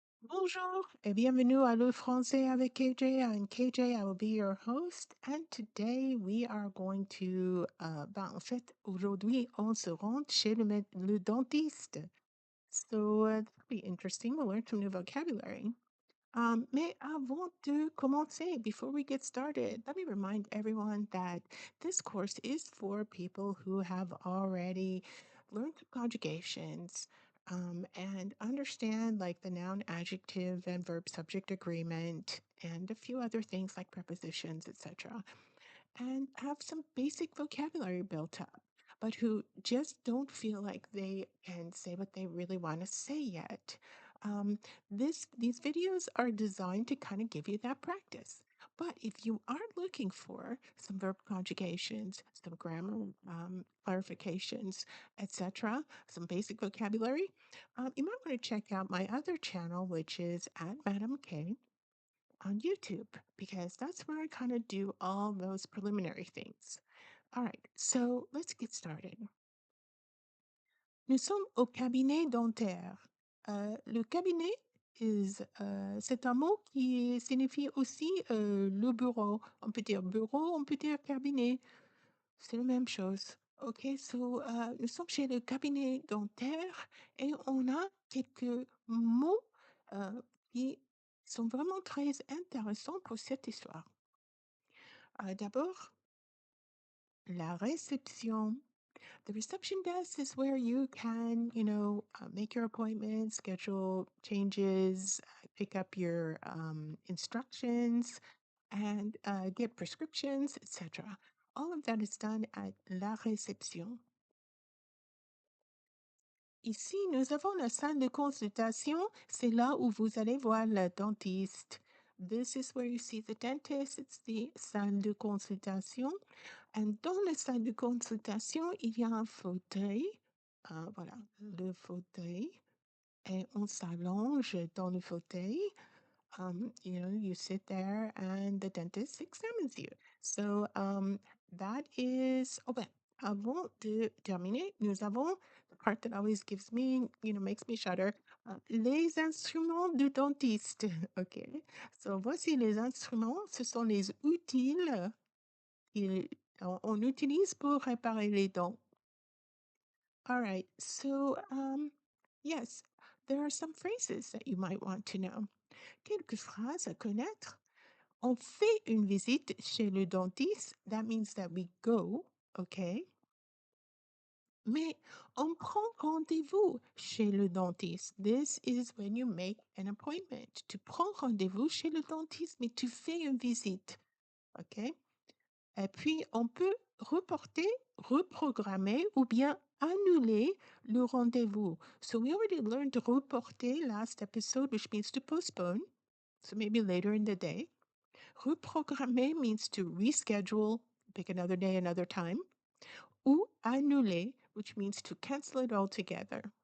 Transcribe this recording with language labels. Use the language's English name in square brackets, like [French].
[French] Bonjour et bienvenue à Le Français avec KJ. [English] I'm KJ. I will be your host. And today we are going to, [French] en fait, aujourd'hui, on se rend chez le dentiste. [English] So that'll be interesting. We'll learn some new vocabulary. [French] Mais avant de commencer, [English] before we get started, let me remind everyone that this course is for people who have already learned conjugations and understand like the noun, adjective, and verb subject agreement, and a few other things like prepositions, etc., and have some basic vocabulary built up, but who just don't feel like they can say what they really want to say yet. Um, these videos are designed to kind of give you that practice. But if you are looking for some verb conjugations, some grammar clarifications, etc., some basic vocabulary, you might want to check out my other channel, which is at Madam K on YouTube, because that's where I kind of do all those preliminary things. All right, so let's get started. [French] Nous sommes au cabinet dentaire. Le cabinet c'est un mot qui signifie aussi le bureau. On peut dire bureau, on peut dire cabinet. C'est la même chose. OK, so nous sommes chez le cabinet dentaire et on a quelques mots qui sont vraiment très intéressants pour cette histoire. D'abord, la réception. [English] The reception desk is where you can, make your appointments, schedule changes, pick up your instructions, and get prescriptions, etc. All of that is done at la réception. [French] Ici, nous avons la salle de consultation. C'est là où vous allez voir le dentiste. [English] This is where you see the dentist. It's the salle de consultation. [French] Et dans la salle de consultation, il y a un fauteuil. Voilà, le fauteuil. Et on s'allonge dans le fauteuil. [English] You sit there and the dentist examines you. So that is, [French] oh ben, avant de terminer, nous avons [English] the part that always gives me, makes me shudder, [French] les instruments du dentiste. [English] OK. [French] So voici les instruments. Ce sont les outils qu'on utilise pour réparer les dents. [English] All right. So, yes, there are some phrases that you might want to know. [French] Quelques phrases à connaître. On fait une visite chez le dentiste. [English] That means that we go, okay? [French] Mais on prend rendez-vous chez le dentiste. [English] This is when you make an appointment. [French] Tu prends rendez-vous chez le dentiste, mais tu fais une visite, OK? Et puis, on peut reporter, reprogrammer ou bien annuler le rendez-vous. [English] So we already learned reporter last episode, which means to postpone. So maybe later in the day. Reprogrammer means to reschedule, pick another day, another time. Ou annuler, which means to cancel it altogether.